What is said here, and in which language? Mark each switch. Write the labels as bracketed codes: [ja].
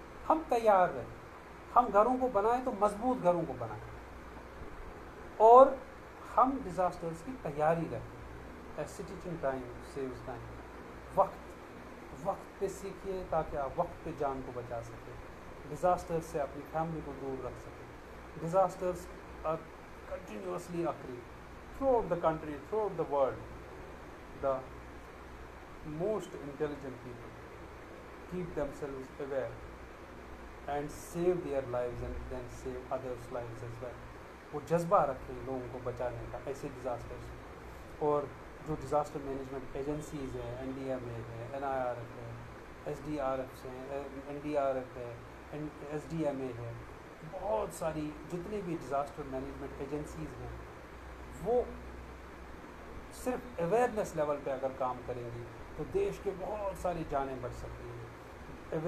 [hi] हम तैयार रहें, हम घरों को बनाएं तो मजबूत घरों को बनाएं, और हम डिज़ास्टर्स की तैयारी रखें। [en] Sitting time saves time. [hi] वक्त पे सीखिए ताकि आप वक्त पे जान को बचा सकें, डिज़ास्टर्स से अपनी फैमिली को दूर रख सकें। [en] Disasters are continuously occurring throughout the country, throughout the world. The most intelligent people keep themselves aware and save their lives and then save others' lives as well. [hi] वो जज्बा रखें लोगों को बचाने का ऐसे डिज़ास्टर्स। और जो डिज़ास्टर मैनेजमेंट एजेंसीज़ हैं, NDMA है, NIRF है, SDRF हैं, NDRF है, SDMA है, बहुत सारी जितने भी डिज़ास्टर मैनेजमेंट एजेंसीज़ हैं, वो सिर्फ अवेयरनेस लेवल पे अगर काम करेंगी तो देश के बहुत सारी जानें बच सकती हैं।